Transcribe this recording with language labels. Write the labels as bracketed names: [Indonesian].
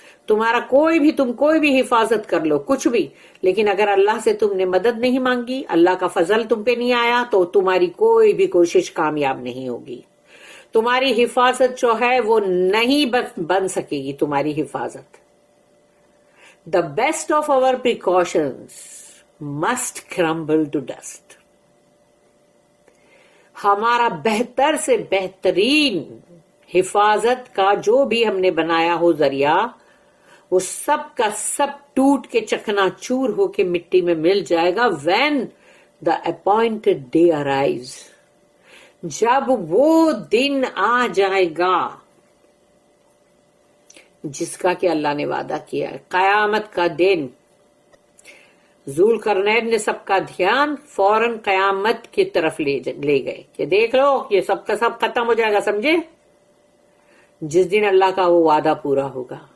[Urdu] تمہارا تم کوئی بھی حفاظت کر لو کچھ بھی، لیکن اگر اللہ سے تم نے مدد نہیں مانگی، اللہ کا فضل تم پہ نہیں آیا، تو تمہاری کوئی بھی کوشش کامیاب نہیں ہوگی. تمہاری حفاظت جو ہے وہ نہیں بن سکے گی تمہاری حفاظت. [English] The best of our precautions must crumble to dust. [Urdu] ہمارا بہتر سے بہترین حفاظت کا جو بھی ہم نے بنایا ہو ذریعہ، وہ سب کا سب ٹوٹ کے چکنا چور ہو کے مٹی میں مل جائے گا. [English] when the appointed day arrives. [Urdu] جب وہ دن آ جائے گا جس کا کہ اللہ نے وعدہ کیا ہے، قیامت کا دن. ذوالقرنین نے سب کا دھیان فوراً قیامت کی طرف لے گئے کہ دیکھ لو یہ سب کا سب ختم ہو جائے گا، سمجھے، جس دن اللہ کا وہ وعدہ پورا ہوگا.